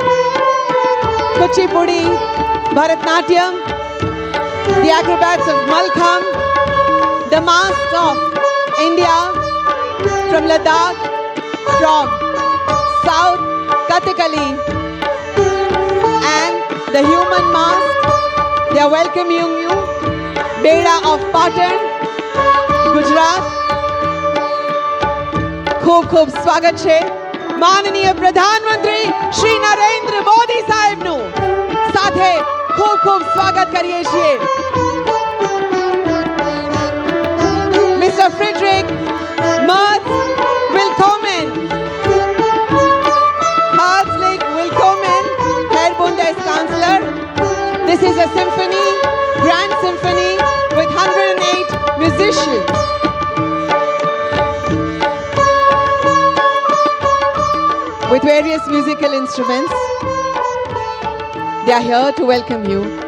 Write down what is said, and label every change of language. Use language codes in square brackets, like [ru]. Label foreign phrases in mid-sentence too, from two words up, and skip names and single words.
[en] Kuchipudi, Bharatnatyam, the acrobats of Malkham, the masks of India, from Ladakh, from South, Kathakali, the human mask. They are welcoming you. Beda of Patan, Gujarat. [gu] ખૂબ સ્વાગત છે માનનીય પ્રધાનમંત્રી શ્રી નરેન્દ્ર મોદી સાહેબનું સાથે खूब સ્વાગત કરીએ છીએ. [de] Mr. Friedrich Merz, willkommen. Herzlich willkommen, Herr Bundeskanzler. [en] This is a symphony, grand symphony with 108 musicians. With various musical instruments. They are here to welcome you.